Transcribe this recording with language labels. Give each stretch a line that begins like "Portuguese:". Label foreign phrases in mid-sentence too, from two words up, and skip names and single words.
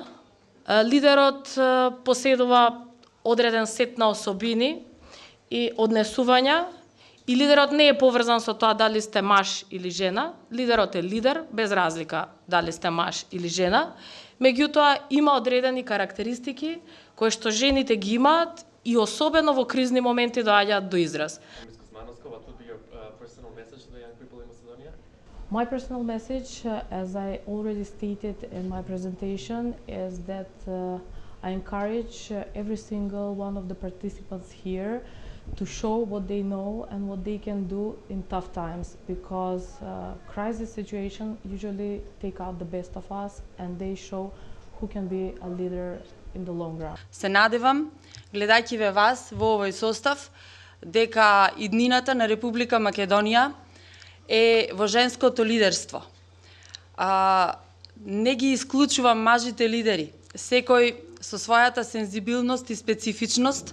Macedonian: Лидерот поседува одреден сет на особини и однесувања, и лидерот не е поврзан со тоа дали сте маж или жена. Лидерот е лидер без разлика дали сте маж или жена. Меѓутоа има одредени карактеристики кои што жените ги имаат и особено во кризни моменти доаѓаат до израз.
English: What would be your personal message to the young people in Macedonia? My personal message, as I already stated in my presentation, is that I encourage every single one of the participants here to show what they know and what they can do in tough times, because crisis situations usually take out the best of us and they show who can be a leader in the long run.
Macedonian: Се надевам, гледајќи ве вас во овој состав, дека иднината на Република Македонија е во женското лидерство. Не ги исклучувам мажите лидери, секој со својата сензибилност и специфичност.